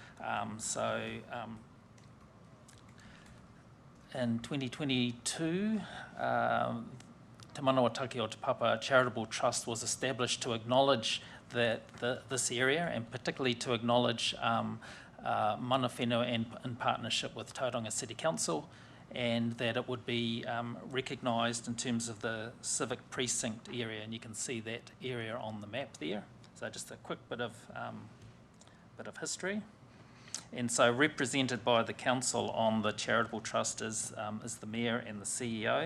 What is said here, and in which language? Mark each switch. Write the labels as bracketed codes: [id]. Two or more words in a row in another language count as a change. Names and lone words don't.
[en] In 2022, Te Manawataki o Te Papa Charitable Trust was established to acknowledge this area, and particularly to acknowledge [mi] mana whenua [en] in partnership with Tauranga City Council, and that it would be recognised in terms of the civic precinct area, and you can see that area on the map there. So just a quick bit of history. And so represented by the council on the charitable trust is the mayor and the CEO.